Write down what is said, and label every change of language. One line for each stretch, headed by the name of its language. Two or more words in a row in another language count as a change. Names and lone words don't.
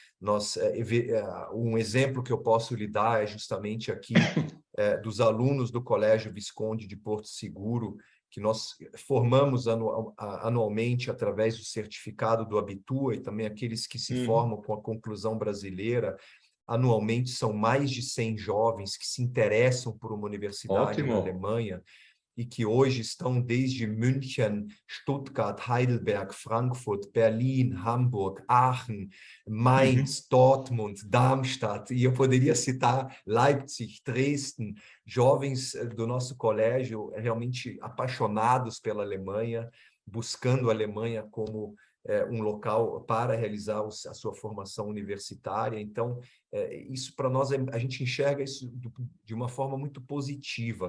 Portuguese: Um exemplo que eu posso lhe dar é justamente aqui dos alunos do Colégio Visconde de Porto Seguro, que nós formamos anualmente através do certificado do Abitur, e também aqueles que se formam com a conclusão brasileira. Anualmente são mais de 100 jovens que se interessam por uma universidade na Alemanha, e que hoje estão desde München, Stuttgart, Heidelberg, Frankfurt, Berlim, Hamburg, Aachen, Mainz, Dortmund, Darmstadt, e eu poderia citar Leipzig, Dresden, jovens do nosso colégio realmente apaixonados pela Alemanha, buscando a Alemanha como um local para realizar a sua formação universitária. Então, isso para nós, a gente enxerga isso de uma forma muito positiva.